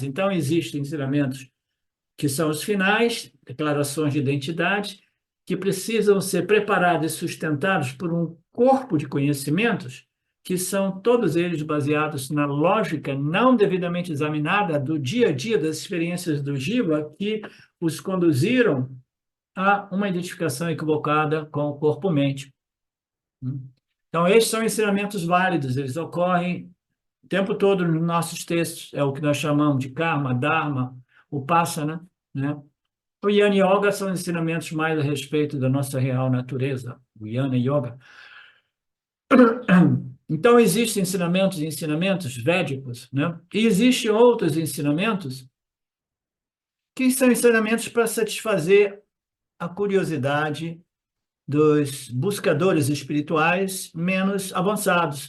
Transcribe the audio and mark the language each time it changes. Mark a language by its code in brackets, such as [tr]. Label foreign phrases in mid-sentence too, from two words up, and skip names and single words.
[pt] Então, existem ensinamentos que são os finais, declarações de identidade, que precisam ser preparados e sustentados por um corpo de conhecimentos que são todos eles baseados na lógica não devidamente examinada do dia a dia das experiências do Jiva que os conduziram a uma identificação equivocada com o corpo-mente. Então, esses são ensinamentos válidos, eles ocorrem o tempo todo nos nossos textos, é o que nós chamamos de karma, dharma, upasana, né? O Jnana Yoga são ensinamentos mais a respeito da nossa real natureza, o Jnana Yoga. Então, existem ensinamentos e ensinamentos védicos, né? E existem outros ensinamentos que são ensinamentos para satisfazer a curiosidade dos buscadores espirituais menos avançados.